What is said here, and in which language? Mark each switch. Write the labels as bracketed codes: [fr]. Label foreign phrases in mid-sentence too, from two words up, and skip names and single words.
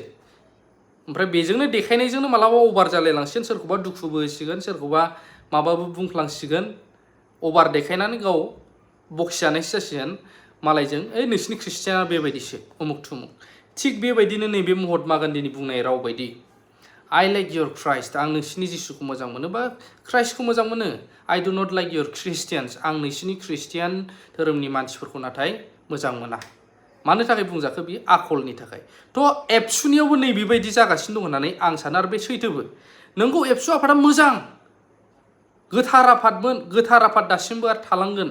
[brx] ओमफ्राय बेजोंनो देखायनायजोंनो मालाबा अभार जालायलांसिगोन, सोरखौबा दुखुबो होसिगोन, सोरखौबा माबाबो बुंफ्लांसिगोन, अभार देखायनानै गाव बखिजानायसो जासिगोन मालायजों, नोंसिनि ख्रिस्टियाना बेबायदिसो उमुक थुमुक। थिग बेबायदिनो नैबे महात्मा गान्धीनि बुंनाय राव बायदि, [en] I like your Christ, [brx] आं नोंसिनि जिसुखौ मोजां मोनो बा क्राइस्टखौ मोजां मोनो। [en] I do not like your Christians, [brx] आं नोंसिनि ख्रिस्टियान धोरोमनि मानसिफोरखौ नाथाय मोजां मोना। मानो थाखाय बुंजाखो? बियो आखलनि थाखाय। थ' ABSuनियावबो नैबेबायदि जागासिनो दं होननानै आं सानो, आरो बे सैथोबो। नोंगौ ABSu आफादा मोजां, गोथार आफादमोन, गोथार आफाद दासिमबो आरो थालांगोन।